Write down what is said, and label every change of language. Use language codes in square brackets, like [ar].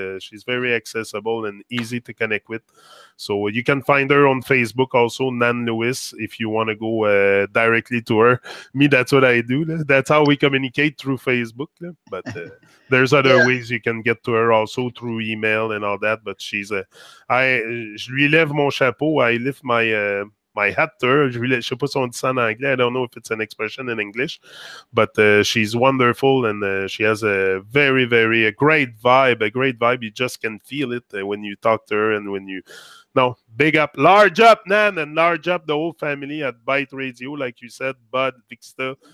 [en] She's very accessible and easy to connect with. So you can find her on Facebook also, Nan Lewis, if you want to go directly to her. Me, that's what I do. That's how we communicate, through Facebook. But there's other ways you can get to her also, through email and all that. But [fr] je lui lève mon chapeau. [en] I lift my hat to her. [fr] Je sais pas si on dit ça en anglais. [en] I don't know if it's an expression in English. But she's wonderful, and she has a very, very great vibe. A great vibe. You just can feel it when you talk to her, and when you... No, big up, large up, Nan, and large up the whole family at Byte Radio, like you said, Bud, Vixta.